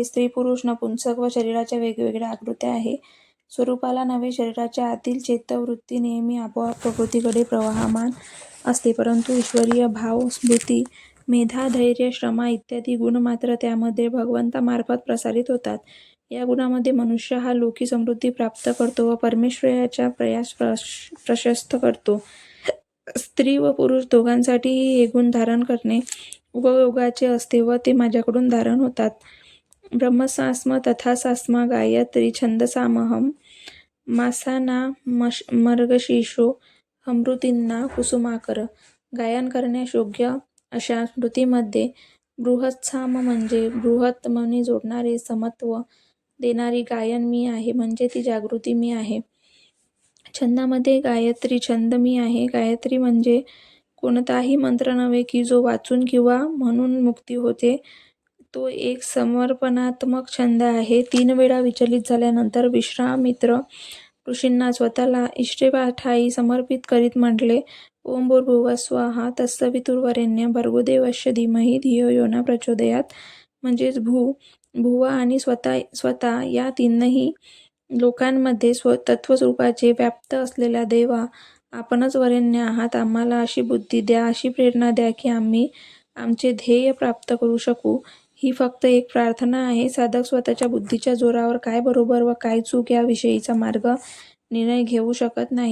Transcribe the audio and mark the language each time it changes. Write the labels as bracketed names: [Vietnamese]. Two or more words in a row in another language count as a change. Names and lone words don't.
[Marathi] स्त्री, पुरुष, नपुंसक व शरीराच्या वेगवेगळ्या आकृत्या आहे. स्वरूपाला नव्हे, शरीराच्या आतील चित्तवृत्ती नेहमी आपोआप प्रकृतीकडे प्रवाहमान असते, परंतु ईश्वरीय भाव, स्मृती, मेधा, धैर्य, श्रमा इत्यादी गुण मात्र त्यामध्ये भगवंतामार्फत प्रसारित होतात. या गुणामध्ये मनुष्य हा लौकिक समृद्धी प्राप्त करतो व परमेश्वराचा प्रयास प्रशस्त करतो. स्त्री व पुरुष दोघांसाठीही हे गुण धारण करणे उपयोगाचे असते व ते माझ्याकडून धारण होतात. [Sanskrit] ब्रह्मसास्म तथासास्मा गायत्री छंदसामहम मासाना मर्गशीर्षो हमृतींना कुसुमाकर. [Marathi] गायन करण्यास योग्य अशा स्मृतीमध्ये बृहत्साम म्हणजे बृहत मनी जोडणारे समत्व देणारी गायन मी आहे, म्हणजे ती जागृती मी आहे. छंदामध्ये गायत्री छंद मी आहे. गायत्री म्हणजे कोणताही मंत्र नव्हे की जो वाचून किंवा म्हणून मुक्ती होते. तो एक समर्पणात्मक छंद आहे. 3 वेळा विचलित झाल्यानंतर विश्वामित्र ऋषींना स्वतःला इष्टपाठाई समर्पित करीत म्हटले, [Sanskrit] ओम भूर्भुवः स्वः तत्सवितुर्वरेण्यं भर्गोदेवस्य धीमहि धियो यो न प्रचोदयात्. [Marathi] म्हणजेच भुव आणि स्वतः या तीनही लोकांमध्ये तत्वस्वरूपाचे व्याप्त असलेल्या देवा, आपणच वरेण्य आहात. आम्हाला अशी बुद्धी द्या, अशी प्रेरणा द्या की आम्ही आमचे ध्येय प्राप्त करू शकू. ही फक्त एक प्रार्थना आहे. साधक स्वतःच्या बुद्धीच्या जोरावर काय बरोबर व काय चूक याविषयीचा निर्णय घेऊ शकत नाही.